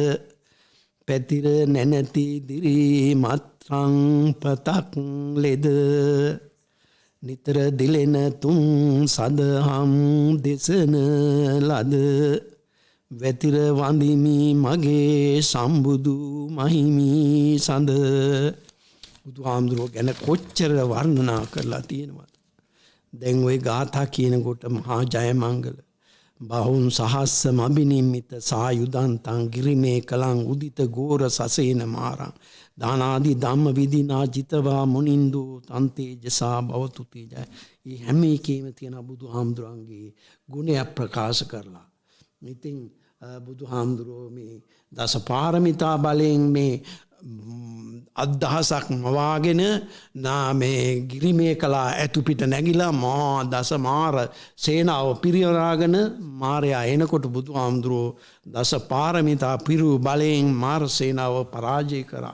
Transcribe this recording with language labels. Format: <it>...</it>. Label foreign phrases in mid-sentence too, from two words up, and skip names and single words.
<si>පැතිර නැනති දිරි මත්‍රං පතක් ලෙද නිතර දිලෙන තුන් සදහම් දෙසන ලද වැතිර වඳිමි මගේ සම්බුදු මහිමි සඳ. බුදුහාමුදුරුවෝ ගැන කොච්චර වර්ණනා කරලා තියෙනවද? දැන් ওই ගාථා කියනකොට</si> <pi>මහා ජයමංගල බහුන් සහස්ස මබිනිම්මිත සායුදන්තං ගිරිමේ කලං උදිත ගෝර සසේන මාරං දානාදි ධම්ම විදිනා ජිතවා මුනින්දු තන්තේජසා භවතු තේජය.</pi> <si>මේ හැම එකේම තියෙන බුදුහාමුදුරන්ගේ ගුණය ප්‍රකාශ කරලා. ඉතින් බුදුහාමුදුරුවෝ මේ දස පාරමිතා බලයෙන් මේ අදහසක් මවාගෙන මේ ගිරිමේ කලා ඇතුපිට නැගිලා මා දස මාර සේනාව පිරිවරාගෙන මාරයා එනකොට බුදුහාමුදුරුවෝ දස පාරමිතා පිරු බලයෙන් මාර සේනාව පරාජය කරා.</si>